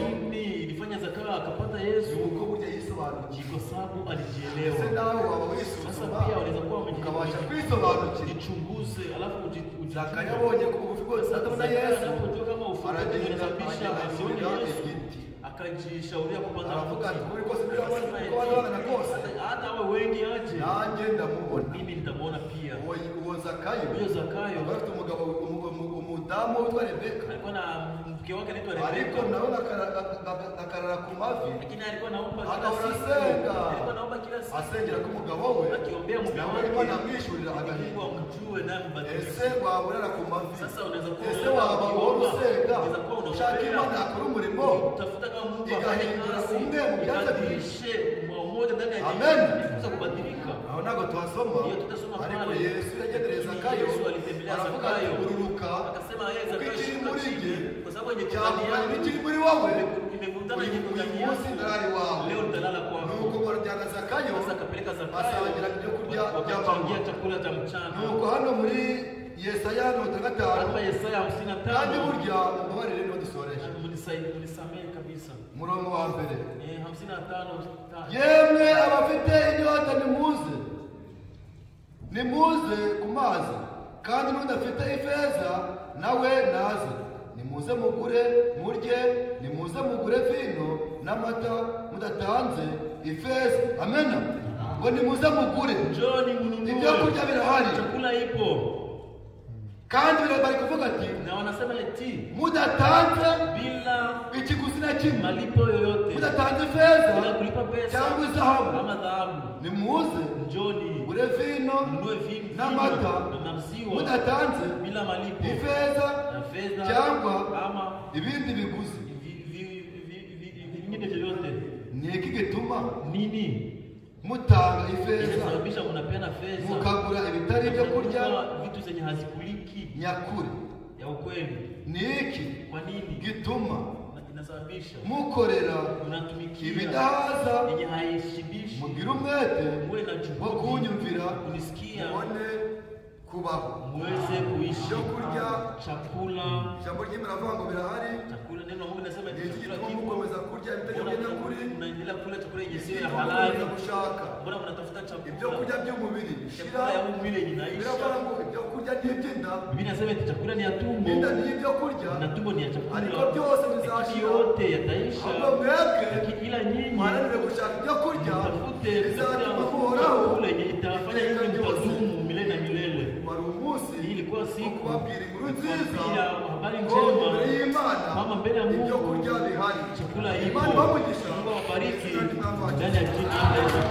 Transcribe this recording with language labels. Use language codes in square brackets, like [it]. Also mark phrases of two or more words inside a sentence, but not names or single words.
[sw] nini ilifanya Zakayo akapata Yesu, [rw] nuko burya yisobanukiwe. [sw] kwa sababu [rw] Ese [sw] alijielewa. [rw] nawe waba [sw] Sasa [rw] wisuzuma [sw] pia unaweza kuwa [rw] ukabasha kwisobanukira. [sw] ujichunguze, alafu [rw] Zakayo abonye ko bugufi bwose atabona Yesu, [sw] unapojua kama ufupi [rw] aragenda [sw] unasababisha asione [rw] asubira [sw] Yesu, [rw] igiti, [sw] akajishauria kupanda [rw] aravuga ati, [sw] mti. [rw] kuri kose [sw] Akasema [rw] uko [sw] eti, [rw] wabana kose [sw] hata awe wengi aje, [rw] nanjye ndamubona. [sw] mimi nitamwona pia. [rw] Uwo Zakayo [sw] Huyo Zakayo [rw] aba afite umugabo umudamu witwa Rebeka, [sw] alikuwa na mke wake anaitwa [rw] ariko [sw] Rebeka, [rw] nawe akarara ku mavi, [sw] lakini alikuwa naomba kila [rw] agahora [sw] siku, [rw] asenga, [sw] alikuwa naomba kila siku [rw] asengera ko umugabo we [sw] akiombea mume [rw] nawe [sw] wake [rw] ariko anamwishyurira [sw] Mungu [rw] agahinda. [sw] amjue na mbadilishe. [rw] Ese waba urara ku mavi? [sw] Sasa unaweza kuwa [rw] Ese waba uhora usenga [sw] unaweza kuwa [rw] ushaka [sw] unaombea, [rw] Imana yakora umurimo [sw] utafuta kama Mungu [rw] igahindura [sw] afanye [rw] umwe mu [sw] kazi, [rw] byanze [sw] ibadilishe mmoja ndani ya [rw] Amen. [sw] kuweza kubadilika. [rw] aho ntabwo tuhasoma, [sw] Ndiyo tutasoma [rw] ariko [sw] pale. [rw] Yesu yagendereye Zakayo, [sw] Yesu alitembelea [rw] aravuga ati, [sw] Zakayo, [rw] ururuka [sw] akasema yeye [rw] kuko Zakayo ikiri [sw] shuka [rw] muri [sw] chini, [rw] jye [sw] kwa sababu yenye [rw] cyangwa [sw] kutania [rw] n'ikiri muri wowe [sw] imevutana [rw] uyu [sw] yenye kutania [rw] munsi ndarari wawe. [sw] leo nitalala kwako. [rw] Nuko barajyana Zakayo [sw] Sasa akapeleka Zakayo [rw] basangira ibyo kurya [sw] wakachangia [rw] by'amanywa. [sw] chakula cha mchana. [rw] Nuko hano muri Yesaya 55 [sw] Hapa Yesaya [rw] kandi 55 burya mubabarire niho dusoreje [sw] munisamehe kabisa. [rw] umurongo wa mbere, 55 yemwe abafite inyota nimuze, nimuze ku mazi, kandi n'udafite ifeza nawe naze, nimuze mugure murye, nimuze mugure vino n'amata mudatanze ifeza. Amena. Ngo nimuze mugure, [sw] Njoni mnunue. [rw] ibyo kurya birahari, [sw] Chakula ipo. [rw] kandi bari kuvuga ati [sw] na wanasema eti [rw] mudatanze [sw] bila [rw] ikiguzi na kimwe, [sw] malipo yoyote, [rw] mudatanze fedha [sw] bila kulipa pesa [rw] cyangwa izahabu, [sw] kama dhahabu, [rw] nimuze [sw] njoni [rw] ure vino [sw] mnunue vino [rw] n'amata [sw] na maziwa [rw] mudatanze [sw] bila malipo, [rw] ifedha [sw] na fedha [rw] cyangwa [sw] kama [rw] ibindi biguzi. [sw] vingine vyovyote. [rw] Ni iki gituma [sw] Nini [rw] mutanga ifedha [sw] inasababisha mnapeana fedha [rw] mukagura ibitari byo kurya [sw] vitu zenye hazikuliki [rw] nyakuri? [sw] ya ukweli? [rw] Ni iki [sw] Kwa nini [rw] gituma [sw] inasababisha [rw] mukorera [sw] unatumikia [rw] ibidahaza [sw] yenye haishibishi? [rw] mugira umwete [sw] Muwe na [rw] wo [sw] juhudi [rw] kunyumvira [sw] kunisikia, [rw] mubone kubaho. [sw] muweze kuishi. [rw] Ibyo kurya [sw] Chakula, [rw] ijambo ry'Imana avuga ngo birahari. [sw] chakula, neno la Mungu linasema [rw] Ni iki [sw] chakula [rw] gituma [sw] kipo. [rw] mukomeza kurya ibitari byo nyakuri? [sw] Unaendelea kula chakula yenye sio ya [rw] Ibyo [sw] halali. [rw] mukomeza gushaka [sw] Mbona mnatafuta [rw] ibyo [sw] chakula [rw] kurya by'umubiri bishira? [sw] chakula ya mwili yenye inaisha? [rw] Biravuga ngo ibyo kurya ni iby'inda, [sw] Biblia inasema eti chakula ni ya tumbo [rw] inda ni ibyo kurya, [sw] na tumbo ni ya chakula, [rw] ariko byose [sw] lakini [rw] bizashira. [sw] yote yataisha. [rw] Ahubwo mwebwe [sw] Lakini ila nyinyi [rw] mwananire gushaka ibyo kurya [sw] mtafute [rw] bizatuma muhoraho [sw] chakula yenye itawafanya nyinyi mtadumu milele na milele. [rw] wari umunsi [sw] Hii ilikuwa [rw] wo [sw] siku [rw] kubabwira inkuru nziza [sw] kuambia habari [rw] ngo imbere [sw] njema [rw] y'Imana [sw] kama mbele ya [rw] ibyo [sw] Mungu [rw] kurya bihari. [sw] chakula ipo. [rw] Imana ibamugisha [sw] Mungu awabariki Ndani ya ndani ya jina